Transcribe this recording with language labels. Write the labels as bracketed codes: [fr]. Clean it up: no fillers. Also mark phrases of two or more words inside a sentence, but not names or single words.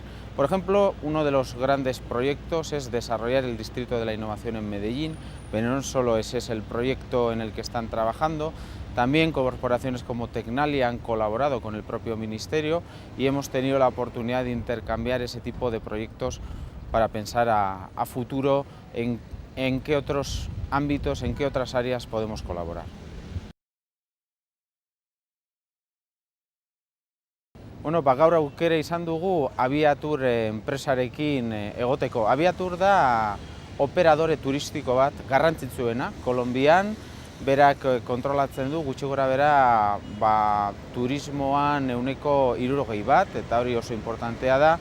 [es] Por ejemplo, uno de los grandes proyectos es desarrollar el Distrito de la Innovación en Medellín, pero no solo ese es el proyecto en el que están trabajando. También corporaciones como Tecnalia han colaborado con el propio Ministerio y hemos tenido la oportunidad de intercambiar ese tipo de proyectos para pensar a futuro en qué otros ámbitos, en qué otras áreas podemos colaborar. [eu] Bueno, gaur aukera izan dugu Aviatur enpresarekin egoteko. Aviatur da operadore turistiko bat garrantzitsuena Kolonbian. Berak kontrolatzen du gutxi gora bera turismoan 60% bat, eta hori oso importantea da.